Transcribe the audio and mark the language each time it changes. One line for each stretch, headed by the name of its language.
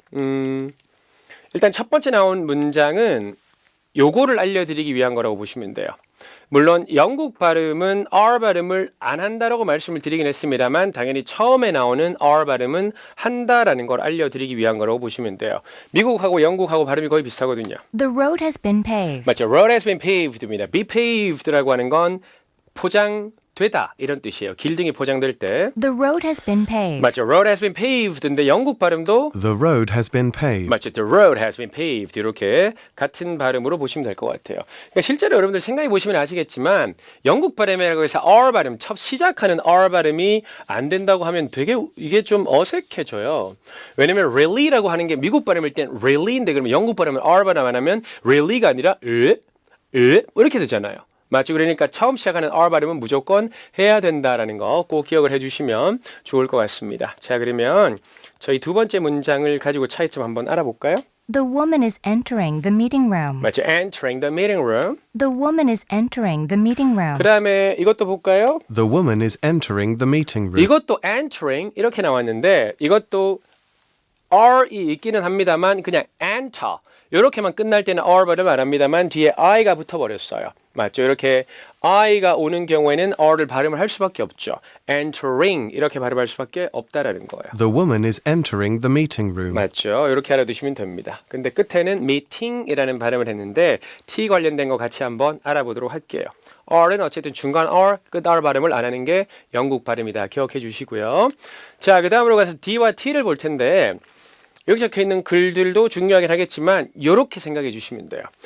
Korean: 일단 첫 번째 나온 문장은 요거를 알려드리기 위한 거라고 보시면 돼요. 물론 영국 발음은 R 발음을 안 한다라고 말씀을 드리긴 했습니다만 당연히 처음에 나오는 R 발음은 한다라는 걸 알려드리기 위한 거라고 보시면 돼요. 미국하고 영국하고 발음이 거의 비슷하거든요.
English: The road has been paved.
Korean: 맞죠.
English: Road has been paved
Korean: 입니다. Be paved라고 하는 건 되다 이런 뜻이에요. 길등이 포장될 때.
English: The road has been paved.
Korean: 맞죠.
English: road has been paved인데
Korean: 영국 발음도
English: The road has been paved.
Korean: 맞죠.
English: The road has been paved
Korean: 이렇게 같은 발음으로 보시면 될 것 같아요. 그러니까 실제로 여러분들 생각해 보시면 아시겠지만 영국 발음이라고 해서 R 발음, 첫 시작하는 R 발음이 안 된다고 하면 되게 이게 좀 어색해져요. 왜냐면 really라고 하는 게 미국 발음일 땐 really인데 그러면 영국 발음은 R 발음 안 하면 really가 아니라 이렇게 되잖아요. 맞죠? 그러니까 처음 시작하는 R 발음은 무조건 해야 된다라는 거 꼭 기억을 해주시면 좋을 것 같습니다. 자, 그러면 저희 두 번째 문장을 가지고 차이점 한번 알아볼까요?
English: The woman is entering the meeting room.
Korean: 맞죠?
English: Entering the meeting room. The woman is entering the meeting room.
Korean: 그 다음에 이것도 볼까요?
English: The woman is entering the meeting room.
Korean: 이것도 entering 이렇게 나왔는데 이것도 R이 있기는 합니다만 그냥 enter 이렇게만 끝날 때는 R 발음 안 합니다만 뒤에 I가 붙어버렸어요. 맞죠? 이렇게 I가 오는 경우에는 R을 발음을 할 수밖에 없죠. entering 이렇게 발음할 수밖에 없다라는 거예요.
English: The woman is entering the meeting room.
Korean: 맞죠? 이렇게 알아두시면 됩니다. 근데 끝에는 meeting이라는 발음을 했는데 T 관련된 거 같이 한번 알아보도록 할게요. R은 어쨌든 중간 R, 끝 R 발음을 안 하는 게 영국 발음이다. 기억해 주시고요. 자, 그 다음으로 가서 D와 T를 볼 텐데 여기 적혀있는 글들도 중요하긴 하겠지만 이렇게 생각해 주시면 돼요.